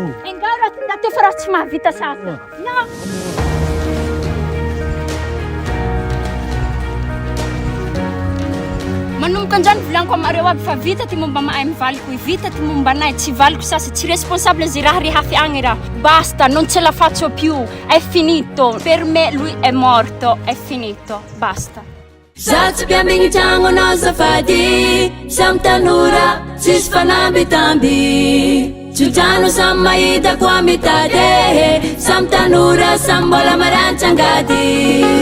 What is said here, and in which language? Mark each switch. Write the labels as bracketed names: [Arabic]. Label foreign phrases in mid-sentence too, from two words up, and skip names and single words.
[Malagasy] Engao raha teo fa raha tsy mahavita sasy. Na. Manomboka an'izany volaniko amareo aby fa vita ty momba mahay mivaliko, vita ty momba anay tsy valiko sasy, tsy responsable zay raha rehafi agny raha. [Italian] Basta, non ce la faccio più, è finito. Per me lui è morto, è finito, basta. [Malagasy] Zatsy piambigny tragno anao zafady, samy tanora tsisy fanambitamby. Tsodrano samy mahita koa mitady, samy tanora samy mbola marantsangady.